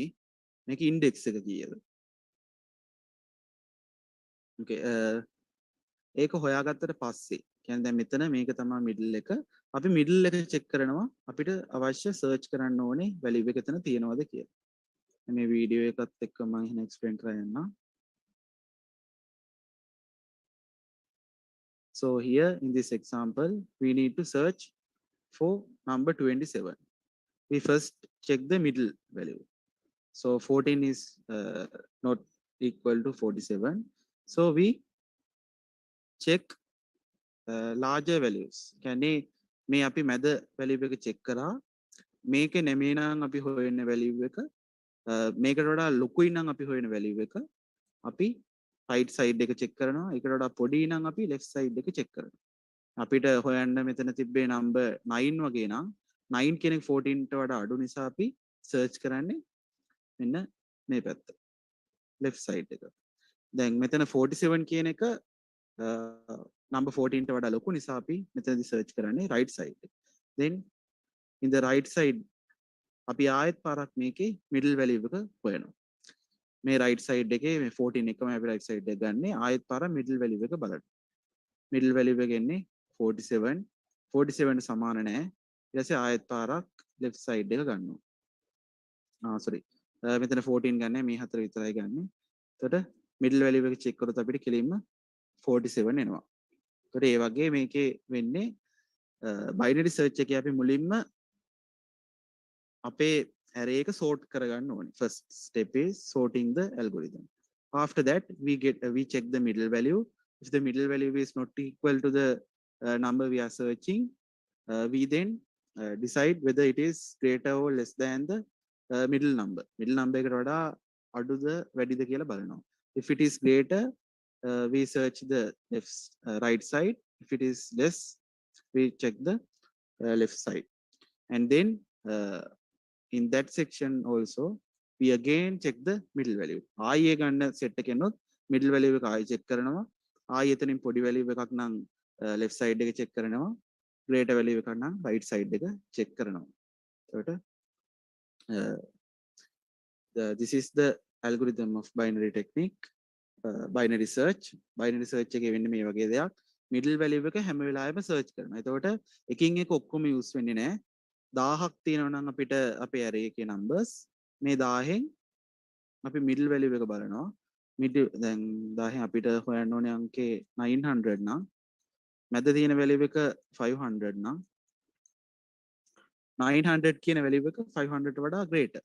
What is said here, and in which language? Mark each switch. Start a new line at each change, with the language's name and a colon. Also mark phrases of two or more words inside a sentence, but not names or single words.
Sinhala: මේකේ index එක කීයද. okay ඒක හොයාගත්තට පස්සේ කියන්නේ දැන් මෙතන මේක තමයි middle එක. අපි middle එක check කරනවා අපිට අවශ්‍ය search කරන්න ඕනේ value එක එතන තියෙනවද කියලා. මේ වීඩියෝ එකත් එක්ක මම එහෙනම් explain කරන්න.
English: So here in this example, we need to search for number 27. We first check the middle value. So 14 is not equal to 47. So we check larger values.
Sinhala: කියන්නේ මේ අපි මැද value එක check කරා. මේකේ නෙමෙයි නම් අපි හොයන value එක මේකට වඩා ලොකුයි නම් අපි හොයන value එක අපි
English: right side
Sinhala: එක check කරනවා. ඒකට වඩා පොඩි නම් අපි
English: left side
Sinhala: එක check කරනවා. අපිට හොයන්න මෙතන තිබ්බේ number 9 වගේ නම් 9 කෙනෙක් 14 ට වඩා අඩු නිසා අපි search කරන්නේ මෙන්න මේ පැත්ත.
English: left side
Sinhala: එක. දැන් මෙතන 47 කියන එක number 14 ට වඩා ලොකු නිසා අපි මෙතනදී search කරන්නේ
English: right side
Sinhala: එක.
English: Then in the right side
Sinhala: අපි ආයෙත් පාරක් මේකේ
English: middle value
Sinhala: එක හොයනවා. මේ
English: right side
Sinhala: එකේ මේ 14 එකම අපි
English: right side
Sinhala: එක ගන්නේ ආයෙත් පාර
English: middle value
Sinhala: එක බලන්න.
English: middle value
Sinhala: එක එන්නේ 47. 47 සමාන නැහැ. ඊට පස්සේ ආයෙත් පාරක්
English: left side
Sinhala: එක ගන්නවා. sorry. මෙතන 14 ගන්නෑ මේ හතර විතරයි ගන්නෙ. එතකොට
English: middle value
Sinhala: එක check කරොත් අපිට කෙලින්ම 47 එනවා. එතකොට ඒ වගේ මේකේ වෙන්නේ
English: binary search
Sinhala: එකේ අපි මුලින්ම අපේ array එක sort කරගන්න ඕනේ.
English: First step is sorting the algorithm. After that we check the middle value. If the middle value is not equal to the number we are searching, we then decide whether it is greater or less than the middle number. Middle number
Sinhala: එකට වඩා අඩුද වැඩිද කියලා බලනවා.
English: If it is greater, we search the right side. If it is less, we check the left side. And then in that section also, we again check the middle value.
Sinhala: ආයේ ගන්න set එකෙනොත්
English: middle value
Sinhala: එක ආයේ check කරනවා. ආයේ එතනින් පොඩි value එකක් නම්
English: left side
Sinhala: එක check කරනවා.
English: greater value
Sinhala: එක නම්
English: right side
Sinhala: එක check කරනවා. එතකොට
English: this is the algorithm of binary technique. Binary search
Sinhala: එකේ වෙන්නේ මේ වගේ දෙයක්.
English: middle value
Sinhala: එක හැම වෙලාවෙම search කරනවා. එතකොට එකින් එක ඔක්කොම use වෙන්නේ නැහැ. 1000ක් තියෙනවා නම් අපිට අපේ array එකේ numbers මේ 1000න් අපි
English: middle value
Sinhala: එක බලනවා. දැන් 1000න් අපිට හොයන්න ඕනේ අංකේ 900 නම් මැද තියෙන value එක 500 නම් 900 කියන value එක 500ට වඩා greater.